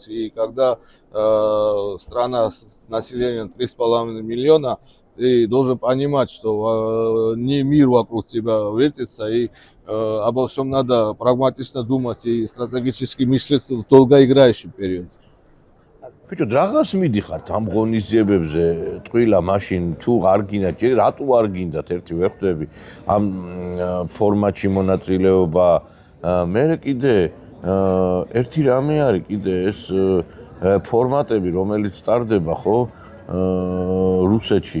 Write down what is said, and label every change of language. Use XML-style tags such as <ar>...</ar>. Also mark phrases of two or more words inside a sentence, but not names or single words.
<ru>И когда страна с населением 3,5 миллиона, ты должен понимать, что не мир вокруг тебя вертится, и обо всем надо прагматично думать и стратегически мыслить в долгоиграющем периоде.</ru> <ka>ბიჭო, რაღაც მიდიხართ ამ ღონისძიებებზე, ტყილა მაშინ თუ არ გინდა, ჯერ რატო არ გინდათ ერთი ვერ ხვდები ამ ფორმატში მონაწილეობა. მე კიდე ერთი რამე არის კიდე ეს ფორმატები, რომელიც სტარდება ხო რუსეთში.</ka>